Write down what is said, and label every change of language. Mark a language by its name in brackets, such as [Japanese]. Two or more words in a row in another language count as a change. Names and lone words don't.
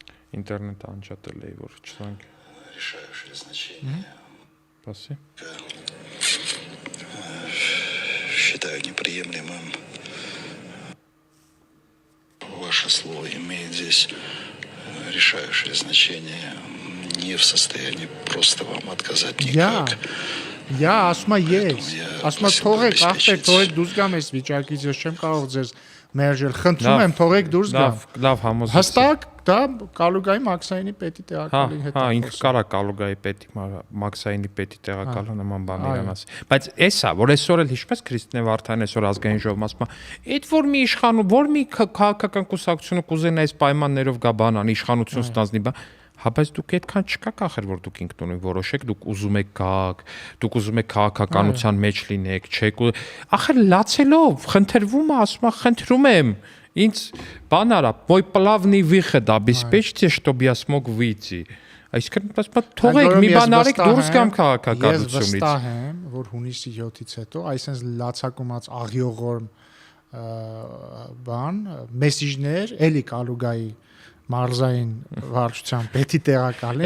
[Armenian] ինտերնետը անջատել էի, որ չցանք։ [Russian] решающее значение. Спасибо. Считаю неприемлемым. Ваше слово имеет здесь решающее значение. Не в состоянии просто вам отказать никак. [Armenian] Ասում ես, ասում թողեք, ախպեր, թողեք դուրս գամ այս վիճակից, ես չեմ կարող ձեզ մերժել, խնդրում եմ, թողեք դուրս գամ։ Լավ համոզեցի։ Հստակ դա Կալուգայի Մաքսայինի պետի տեղակալի հետ։ Հա, ինքը կարա Կալուգայի պետի, Մաքսայինի պետի տեղակալը նման բան իրան ասի։ Բայց էսա, որ այսօր էլ հիշպես Քրիստինե Վարդանյանը այսօր ազգային ժողովում ասում է, այդ որ մի իշխանում, որ մի քաղաքական կուսակցությունը կուզենա այս պայմաններով գա բանան, իշխանություն ստանձնի, հա, բայց դուք այդքան չկաք ախր, որ դուք ինքնուրույն որոշեք, դուք ուզում եք գաք, դուք ուզում եք քաղաքականության մեջ լինեք, չեք ախր լացելով, խնդրվում է, ասում է, խնդրում եմ, ինձ բան արա, [Russian] мой плавный выход обеспечьте, чтобы я смог выйти։ [Armenian] Այսինքն, թողեք մի բան արեք, դուրս գամ քաղաքականությունից։ Ես վստահ եմ, որ հունիսի 7-ից հետո այսպես լացակումած աղյողորմ բան, մեսիջներ, էլի Կալուգայի մարզային վարչության պետի տեղակալին